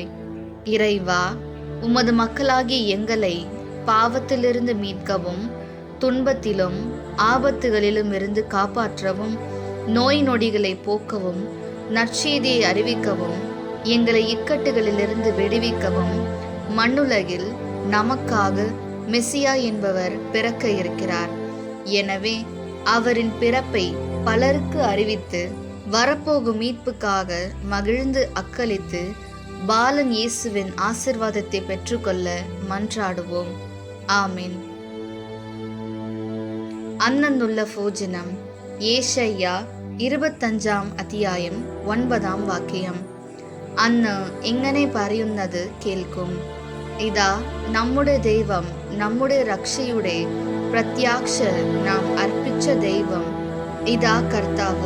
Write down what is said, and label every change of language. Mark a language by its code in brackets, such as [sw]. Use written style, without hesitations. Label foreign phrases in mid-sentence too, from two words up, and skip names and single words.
[ta] இறைவா, உமது மக்களாகிய எங்களை பாவத்திலிருந்து மீட்கவும், துன்பத்திலும் ஆபத்துகளிலும் இருந்து காப்பாற்றவும், நோய் நொடிகளை போக்கவும், நற்செய்தியை அறிவிக்கவும், எங்களை இக்கட்டுகளிலிருந்து விடுவிக்கவும், மண்ணுலகில் நமக்காக மெசியா என்பவர் பிறக்க இருக்கிறார். எனவே அவரின் பிறப்பை பலருக்கு அறிவித்து வரப்போகும் மீட்புக்காக மகிழ்ந்து அக்களித்து பாலன் இயேசுவின் ஆசிர்வாதத்தை பெற்றுக்கொள்ள மன்றாடுவோம். ஆமீன். [ml] അന്നുള്ള ഭോജനം. യേശയ്യ 25 അധ്യായം 9 വാക്യം. അന്ന് ഇങ്ങനെ പറയുന്നത് കേൾക്കും, ഇതാ നമ്മുടെ ദൈവം, നമ്മുടെ രക്ഷയുടെ പ്രത്യാക്ഷ നാം അർപ്പിച്ച ദൈവം, ഇതാ കർത്താവ്.